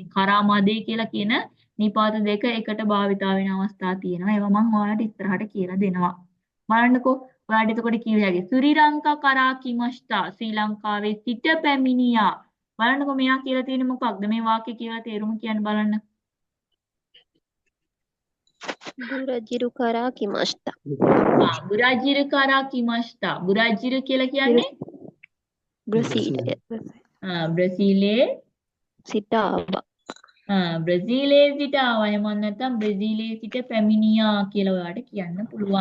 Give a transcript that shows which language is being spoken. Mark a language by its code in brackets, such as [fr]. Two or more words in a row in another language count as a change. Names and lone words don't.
[ja] から まで [si] කියලා කියන නිපාත දෙක එකට භාවිතා වෙන අවස්ථා තියෙනවා. ඒවා මම ඔයාලට ඉස්සරහට කියලා දෙනවා. බලන්නකෝ. ඔයාලට එතකොට කිව්ව හැකි. [ja] スリランカ から 来ました. [si] ශ්‍රී ලංකාවේ සිට පැමිණියා. බලන්නකෝ මෙයා කියලා තියෙන්නේ මොකක්ද? මේ වාක්‍ය කියලා තේරුම කියන්න බලන්න. [ja] ブラジル から 来ました. ブラジル から 来ました. [si] බුරාජිර කියලා කියන්නේ Brazil. බ්‍රසීලයේ සිට ආවා. බ්‍රසීලයේ සිට ආවා. එහෙම නැත්නම් බ්‍රසීලයේ සිට පැමිණියා කියලා ඔයාලට කියන්න පුළුවන්.